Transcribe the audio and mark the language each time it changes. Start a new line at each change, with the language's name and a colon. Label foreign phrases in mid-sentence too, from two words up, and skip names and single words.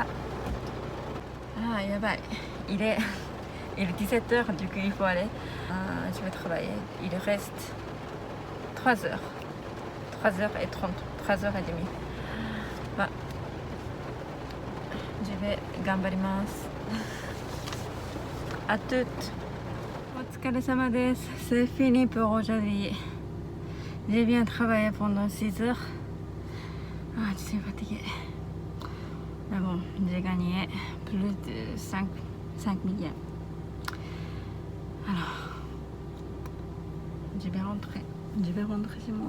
French: Ah, yabai, il est 17h, du coup il faut aller. Je vais travailler. Il reste 3 heures. 3h30. 3h30. Je vais gambarimasu. À toutes.
Japanese: お疲れ様です。
French: C'est fini pour aujourd'hui. J'ai bien travaillé pendant 6 heures. Ah, je suis fatiguée. Mais bon, j'ai gagné plus de 5 millions. Alors, je vais rentrer chez moi.